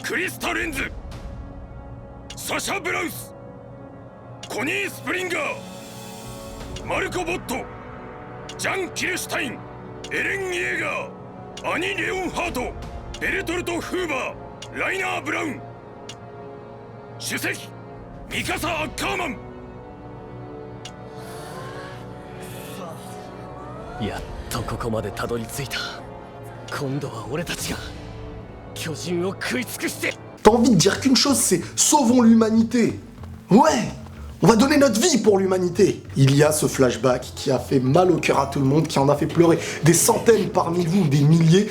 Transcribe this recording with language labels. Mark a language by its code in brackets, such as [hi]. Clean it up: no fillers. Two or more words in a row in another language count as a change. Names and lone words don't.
[ja] クリスタ・レンズ、サシャ・ブラウス、コニー・スプリンガー、マルコ・ボット、ジャン・キルシュタイン、エレン・イエーガー、アニ・レオンハート、ベルトルト・フーバー、ライナー・ブラウン、主席ミカサ・アッカーマン。やっとここまでたどり着いた。今度は俺たちが巨人を食い尽くして。 [fr] T'as envie de dire qu'une chose, c'est sauvons l'humanité. Ouais, on va donner notre vie pour l'humanité. Il y a ce flashback qui a fait mal au cœur à tout le monde, qui en a fait pleurer des centaines parmi vous, des milliers.